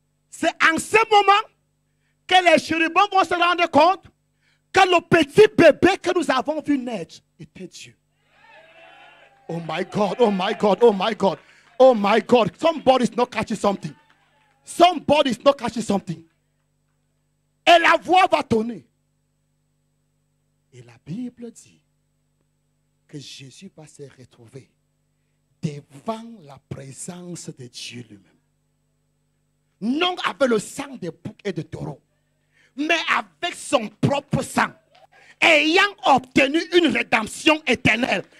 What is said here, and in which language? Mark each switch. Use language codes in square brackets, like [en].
[fr] C'est en ce moment que les chérubins vont se rendre compte que le petit bébé que nous avons vu naître était Dieu. [en] Oh my God, oh my God, oh my God, oh my God. Somebody's not catching something. Somebody's not catching something. [fr] Et la voix va tonner. Et la Bible dit que Jésus va se retrouver devant la présence de Dieu lui-même. Non avec le sang de boucs et de taureaux, mais avec son propre sang, ayant obtenu une rédemption éternelle.